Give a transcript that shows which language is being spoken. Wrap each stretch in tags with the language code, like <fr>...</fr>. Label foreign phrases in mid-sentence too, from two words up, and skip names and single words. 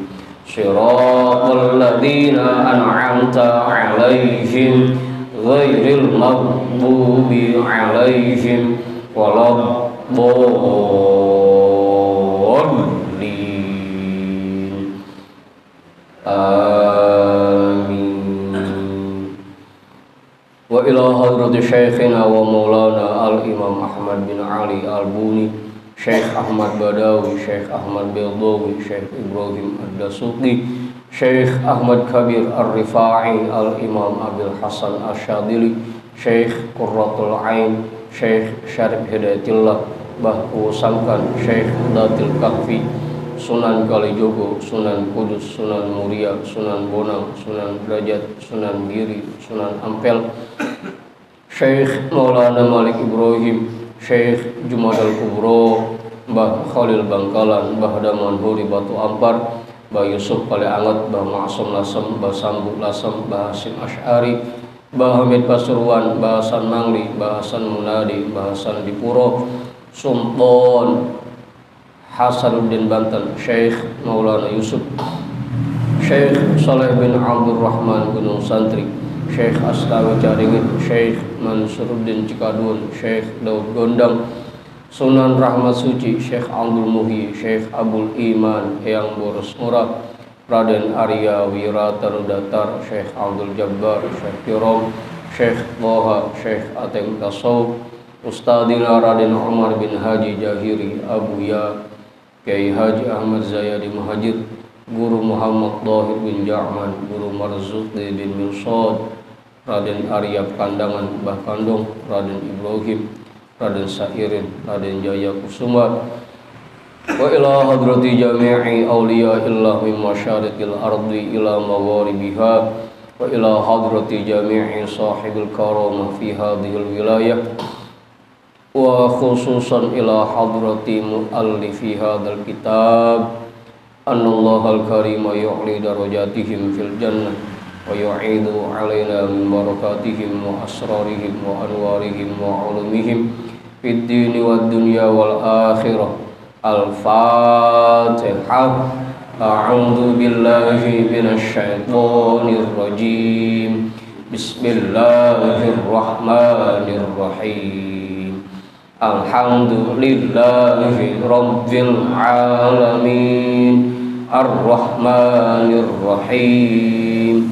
<ar>صراط الذين أنعمت عليهم غير المغضوب عليهم ولا الضالين. Amin. وإلى حضرة شيخنا ومولانا الإمام Ahmad bin Ali al-Buni, Syekh Ahmad Badawi, Syekh Ahmad Bildawi, Syekh Ibrahim Ad-Dasuqi, Syekh Ahmad Kabir Ar-Rifa'i, Al-Imam Abil Hasan Asyadili, Syekh Qurratul Ain, Syekh Syarif Hidayatillah, Bahu Sangkan, Syekh Datil Kahfi, Sunan Kalijogo, Sunan Kudus, Sunan Muria, Sunan Bonang, Sunan Derajat, Sunan Giri, Sunan Ampel, Syekh Maulana Malik Ibrahim, Syekh Jumadal Kubro, Mbah Khalil Bangkalan, Mbah Daman Huri Batu Ampar, Mbah Yusuf Pale Anget, Mbah Ma'asum Lasem, Mbah Sambu Lasem, Mbah Hasim Asy'ari, Mbah Hamid Pasuruan, Mbah Hasan Mangli, Mbah Hasan Munadi, Mbah Hasan Dipuro, Sultan Hasanuddin Banten, Syekh Maulana Yusuf, Syekh Saleh bin Abdul Rahman Gunung Santri, Syekh Astawi Caringin, Syekh Mansuruddin Cikadun, Syekh Daud Gondang, Sunan Rahmat Suci, Syekh Abdul Muhyi, Syekh Abdul Iman Eyang Boros Murad, Raden Arya Wiratarudatar, Syekh Abdul Jabbar, Syekh Kirom, Syekh Toha, Syekh Ateng Tasawuf, Ustadina Raden Umar bin Haji Jahiri Abuya, Kiai Haji Ahmad Zayadi Muhajir, Guru Muhammad Dhahir bin Ja'man, Guru Marzuqi bin Milsad, Raden Arya Kandangan, Mbah Kandung, Raden Ibrahim, Raden Sairin, Raden Jaya Kusuma, وإلى حضرة جميع أولياء الله من مشارق الأرض إلى مغاربها، وإلى حضرة جميع صاحب الكرامة في هذه الولاية, وخصوصا إلى حضرة مؤلف هذا الكتاب، أن الله الكريم يعلي درجاتهم في الجنة ويعيد علينا من بركاتهم وأسرارهم وأنوارهم وعلومهم في الدين والدنيا والآخرة. Al-Fatihah. أعوذ بالله من الشيطان الرجيم. بسم الله الرحمن الرحيم. الحمد لله رب العالمين. الرحمن الرحيم.</ar>